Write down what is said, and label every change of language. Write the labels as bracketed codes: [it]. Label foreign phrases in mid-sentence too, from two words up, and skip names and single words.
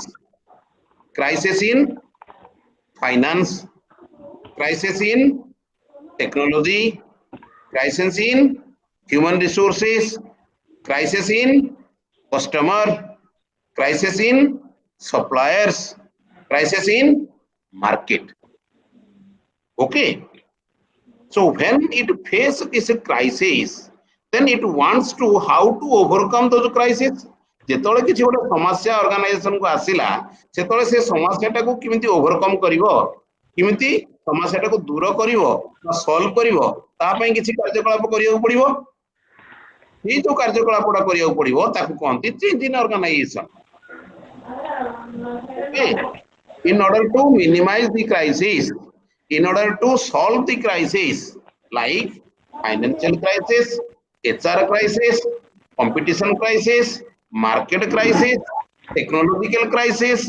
[en] Crisis in finance, crisis in technology, crisis in human resources, crisis in customer, crisis in suppliers, crisis in market. Okay. So when it faces this crisis, then it wants to how to overcome those crises. [or] ଯେତେବେଳେ କିଛି ଗୋଟେ ସମସ୍ୟା ଅର୍ଗାନାଇଜେସନ କୁ ଆସିଲା ସେତେବେଳେ ସେ ସମସ୍ୟାଟାକୁ କେମିତି ଓଭରକମ୍ କରିବ, କେମିତି ସମସ୍ୟାଟାକୁ ଦୂର କରିବ ବା ସଲ୍ଭ କରିବ, ତା ପାଇଁ କିଛି କାର୍ଯ୍ୟକଳାପ କରିବାକୁ ପଡିବ. ଏଇ ଯୋଉ କାର୍ଯ୍ୟକଳାପ ଗୁଡା କରିବାକୁ ପଡିବ ତାକୁ କହନ୍ତି [en] change in organization. Okay. In order to minimize the crisis, in order to solve the crisis like financial crisis, HR crisis, competition crisis, market crisis, technological crisis.